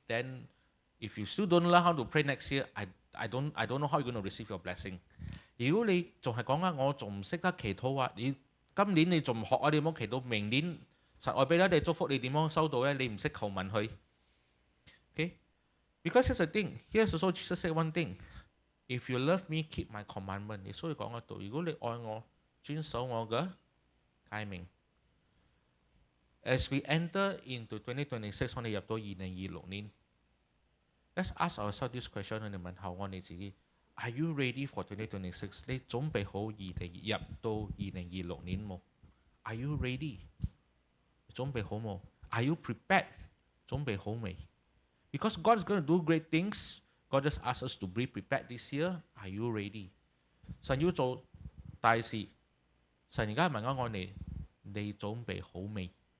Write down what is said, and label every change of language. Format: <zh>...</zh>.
<en>Then if you still don't learn how to pray next year, I don't know how you're going to receive your blessing。</en> <yue>如果你仲係講啊，我仲唔識得祈禱啊，你今年你仲唔學啊，你冇祈禱，明年神愛俾咗你祝福，你點樣收到咧？你唔識求問佢。Okay?</yue> <en>Because here's the thing. Here's also Jesus said one thing. If you love me, keep my commandment。</en> <yue>耶穌講得到，如果你愛我，遵守我嘅誡命。</yue> <en>As we enter into 2026，</en> <yue>我哋入到2026年。</yue> <en>Let's ask ourselves this question，</en> <yue>我哋問下我哋自己</yue> <en>：Are you ready for 2026？</en> <yue>你準備好入到2026年冇 ？</yue> <en>Are you ready？</en> <yue>準備好冇 ？</yue> <en>Are you prepared？</en> <yue>準備好未？</yue> <en>Because God is going to do great things. God just asks us to be prepared this year. Are you ready?</en> <yue>神要做大事，神而家問緊我哋，你準備好未？</yue>